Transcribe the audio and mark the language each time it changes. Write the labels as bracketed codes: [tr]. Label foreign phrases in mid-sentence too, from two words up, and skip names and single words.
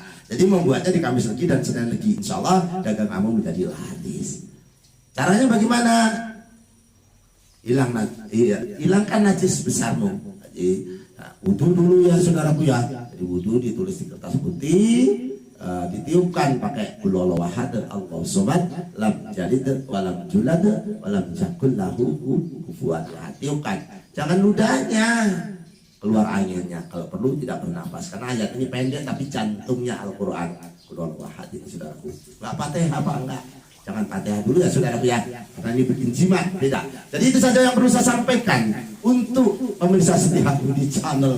[id] Jadi membuatnya di Kamis Legi dan Senin Legi. [ar] إن شاء الله [id] dagang kamu menjadi laris. Caranya bagaimana? Hilangkan najis besarmu. Jadi wudhu dulu ya saudaraku ya. Jadi wudhu ditulis di kertas putih, ditiupkan pakai [ar] قل هو الله أحد الله الصمد لم يلد ولم يولد ولم يكن له كفوا أحد. [id] Tiupkan. Jangan ludahnya keluar anginnya, kalau perlu tidak bernafas, karena ayat ini pendek tapi jantungnya Al-Quran. [ar] قل هو الله أحد [id] ini saudaraku. Enggak Fatihah apa enggak? Jangan Fatihah dulu ya saudaraku ya, karena ini bikin jimat, beda. Jadi itu saja yang perlu saya sampaikan untuk pemirsa setia Budi Channel.